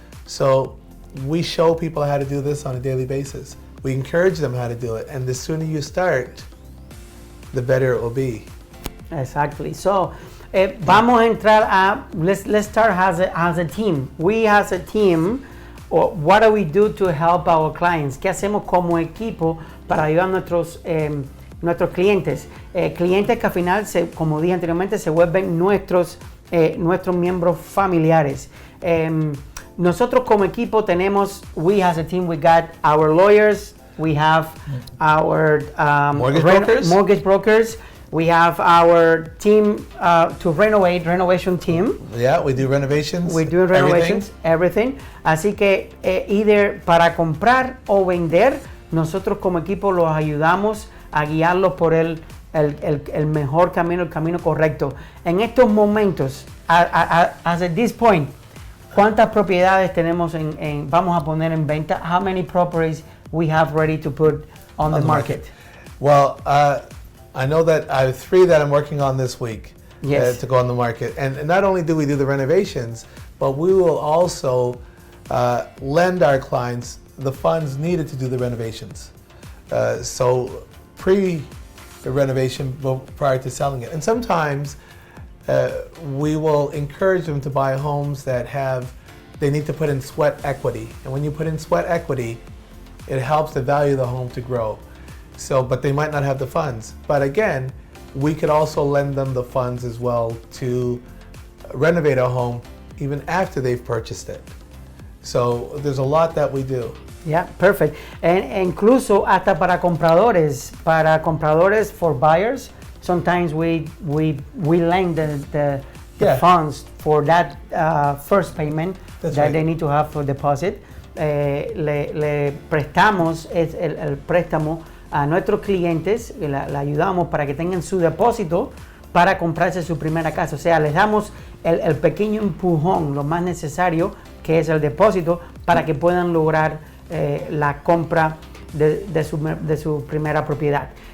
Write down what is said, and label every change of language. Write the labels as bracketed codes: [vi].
[en] So we show people how to do this on a daily basis. We encourage them how to do it, and the sooner you start, the better it will be. Exactly. So [es] Vamos a entrar a, [en] let's start as a team. We as a team, or what do we do to help our clients? [es] ¿Qué hacemos como equipo para ayudar a nuestros clientes? Clientes que al final, como dije anteriormente, se vuelven nuestros miembros familiares. Nosotros como equipo tenemos, [en] we as a team, we got our lawyers, we have our mortgage brokers, we have our team to renovation team. Yeah, we do renovations. We do renovations, everything. [es] Así que [en] either [es] para comprar o vender, nosotros como equipo los ayudamos a guiarlos por el mejor camino, el camino correcto. En estos momentos, [en] as at this point, [es] ¿cuántas propiedades tenemos vamos a poner en venta? [en] How many properties we have ready to put on the market? Well, I know that I have 3 that I'm working on this week. Yes. To go on the market. And not only do we do the renovations, but we will also lend our clients the funds needed to do the renovations. So pre-renovation prior to selling it. And sometimes we will encourage them to buy homes that they need to put in sweat equity. And when you put in sweat equity, it helps the value of the home to grow. So, but they might not have the funds. But again, we could also lend them the funds as well to renovate a home even after they've purchased it. So there's a lot that we do. Yeah, perfect. [es] Incluso hasta para compradores [en] for buyers, sometimes we lend the funds for that first payment they need to have for deposit. [es] Le prestamos el préstamo a nuestros clientes, le ayudamos para que tengan su depósito para comprarse su primera casa. O sea, les damos el pequeño empujón, lo más necesario, que es el depósito, para que puedan lograr la compra de su primera propiedad.